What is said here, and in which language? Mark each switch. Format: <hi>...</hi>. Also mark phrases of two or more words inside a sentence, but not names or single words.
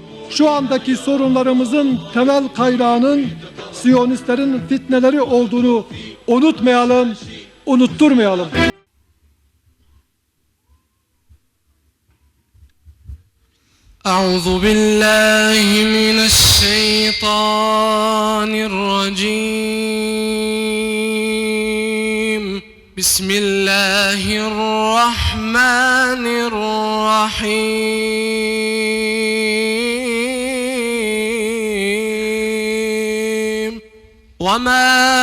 <tr>şu andaki sorunlarımızın temel kaynağının Siyonistlerin fitneleri olduğunu unutmayalım, unutturmayalım.</tr> <ar>أعوذ بالله من الشيطان الرجيم بسم الله الرحمن الرحيم وما</ar>